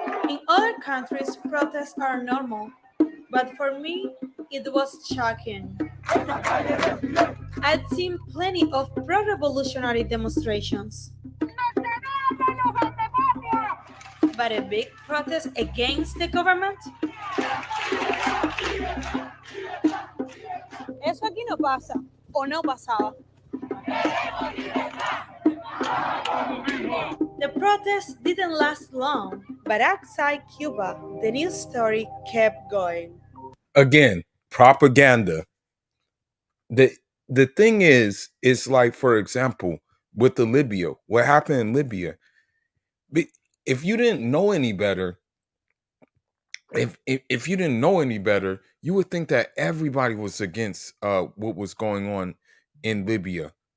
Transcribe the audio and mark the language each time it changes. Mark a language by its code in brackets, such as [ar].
[en] In other countries, protests are normal, but for me, it was shocking. I'd seen plenty of pro-revolutionary demonstrations, but a big protest against the government? [es] Eso aquí no pasa, o no pasaba. [en] The protest didn't last long, but outside Cuba, the news story kept going. Again, propaganda. The thing is like, for example, with the Libya, what happened in Libya, if you didn't know any better, if you didn't know any better, you would think that everybody was against what was going on in Libya.